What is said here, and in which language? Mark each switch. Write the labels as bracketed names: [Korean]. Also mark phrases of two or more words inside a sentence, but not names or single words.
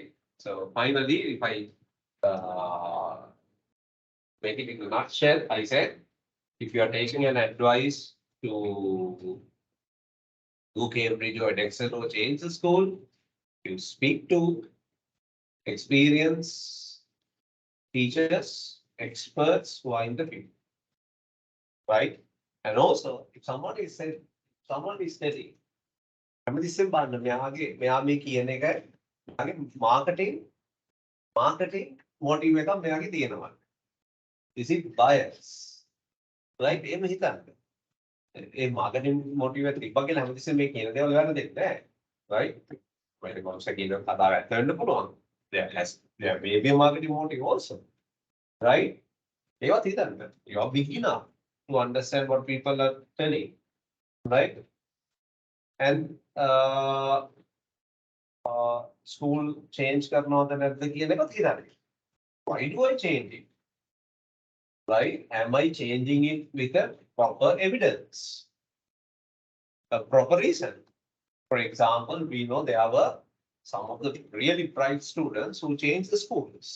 [English] So finally, if I make it in a nutshell, I said, if you are taking an advice to do Cambridge or Dexter or change the school, you speak to experienced teachers, experts who are in the field, right? And also, if someone is telling, [Sinhala] හැමතිස්සෙම බලන්න මෙයා මේ කියන එක මෙයාගේ [English] marketing motive [Sinhala] එකක් මෙයාගේ තියෙනවා. [English] Is it bias? Right? [Sinhala] එහෙම හිතන්න. ඒ [English] marketing motive [Sinhala] එක තිබ්බා කියලා හැමතිස්සෙම මේ කියන දේවල් ගන්න දෙන්නේ නැහැ. [English] Right? When it comes to [Sinhala] කියන කතාව ඇත්ත වෙන්න පුළුවන්. [English] There may be a marketing motive also. Right? [Sinhala] ඒවත් හිතන්න. [English] You are beginner to understand what people are telling. Right? And school change [Sinhala] කරනවද නැද්ද කියන එකත් හිතන්න. [English] Why do I change it? Right? Am I changing it with a proper evidence? A proper reason. For example, we know there were some of the really bright students who changed the schools.